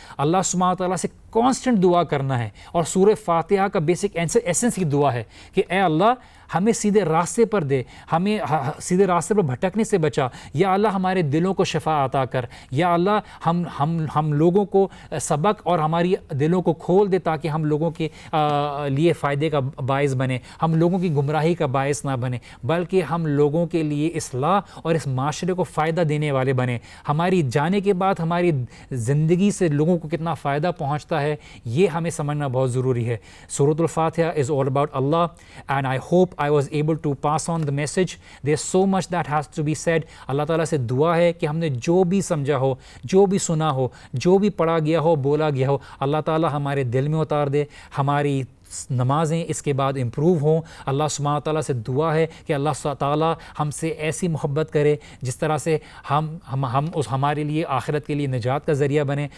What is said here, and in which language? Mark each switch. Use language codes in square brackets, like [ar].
[ur] اللہ سبحانہ تعالیٰ سے کانسٹنٹ دعا کرنا ہے, اور سورہ فاتحہ کا بیسک ایسنس کی دعا ہے کہ اے اللہ ہمیں سیدھے راستے پر دے, ہمیں سیدھے راستے پر بھٹکنے سے بچا, یا اللہ ہمارے دلوں کو شفا عطا کر, یا اللہ ہم لوگوں کو سبق اور ہماری دلوں کو کھول دے تاکہ ہم لوگوں کے لیے فائدے کا باعث بنے, ہم لوگوں کی گمراہی کا باعث نہ بنے, بلکہ ہم لوگوں کے لیے اصلاح اور اس معاشرے کو فائدہ دینے والے بنے. ہماری جانے کے بعد ہماری زندگی سے لوگوں کو کتنا فائدہ پہنچتا ہے یہ ہمیں سمجھنا بہت ضروری ہے. [en] سورۃ الفاتحہ is all about Allah, and I hope I was able to pass on the message. There's so much that has to be said. [ur] اللہ تعالیٰ سے دعا ہے کہ ہم نے جو بھی سمجھا ہو, جو بھی سنا ہو, جو بھی پڑھا گیا ہو, بولا گیا ہو, اللہ تعالیٰ ہمارے دل میں اتار دے, ہماری نمازیں اس کے بعد امپروو ہوں. اللہ سبحانہ تعالیٰ سے دعا ہے کہ اللہ تعالیٰ ہم سے ایسی محبت کرے جس طرح سے ہم اس ہمارے لیے آخرت کے لیے نجات کا ذریعہ بنے.